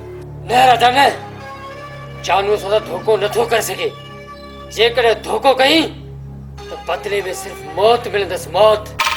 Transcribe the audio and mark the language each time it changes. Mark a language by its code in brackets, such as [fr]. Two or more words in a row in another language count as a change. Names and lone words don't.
[sd] न राजा न जानू सां धोखो नथो करे सघे जेकॾहिं धोखो कई त बदले में सिर्फ मौत मिलंदसि मौत